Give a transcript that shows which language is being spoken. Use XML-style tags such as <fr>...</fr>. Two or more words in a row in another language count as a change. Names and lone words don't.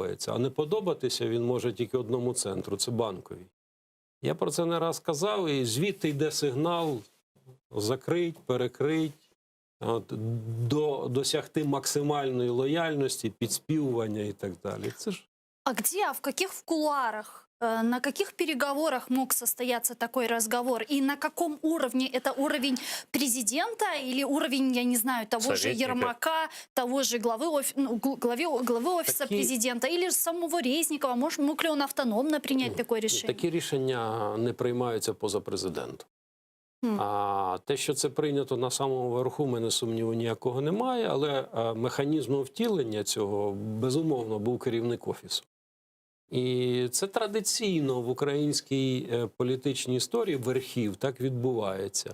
<uk>А не подобатися він може тільки одному центру – це Банковій. Я про це не раз казав, і звідти йде сигнал закрить, перекрить, досягти максимальної лояльності, підспівування і так далі. Це ж...</uk> <ru>А где, в каких кулуарах, на каких переговорах мог состояться такой разговор? И на каком уровне? Это уровень президента или уровень, я не знаю, того же Ермака, того же главы офиса президента или самого Резникова? Мог ли он автономно принять такое решение?</ru> <uk>Такі рішення не приймаються поза президентом. А те, що це прийнято на самому верху, в мене сумніву ніякого немає, але механізмом втілення цього, безумовно, був керівник офісу. І це традиційно в українській політичній історії верхів так відбувається.</uk>